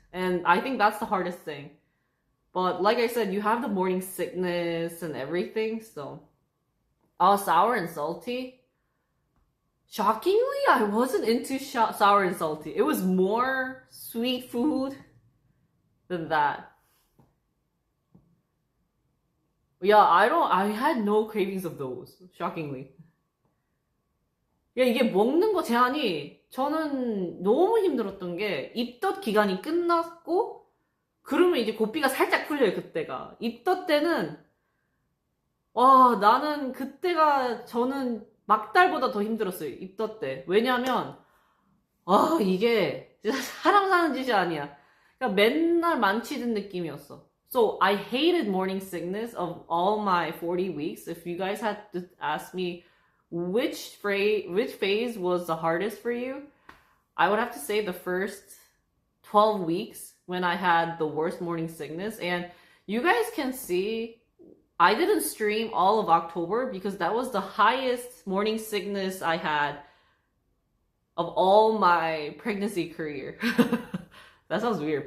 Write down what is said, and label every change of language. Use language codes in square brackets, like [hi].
[en] And I think that's the hardest thing. But like I said, you have the morning sickness and everything, so sour and salty. Shockingly, I wasn't into sour and salty. It was more sweet food than that. Yeah, I had no cravings of those. Shockingly. [ko] 야, 이게 먹는 거 제한이 저는 너무 힘들었던 게 입덧 기간이 끝났고 그러면 이제 고삐가 살짝 풀려요, 그때가. 입덧 때는 와, 나는 그때가 저는 막달보다 더 힘들었어요, 입덧 때. 왜냐면 이게 진짜 사람 사는 짓이 아니야. 그러니까 맨날 만취된 느낌이었어. [en] So I hated morning sickness of all my 40 weeks. If you guys had to ask me which phase was the hardest for you, I would have to say the first 12 weeks when I had the worst morning sickness. And you guys can see I didn't stream all of October because that was the highest morning sickness I had of all my pregnancy career. That sounds weird.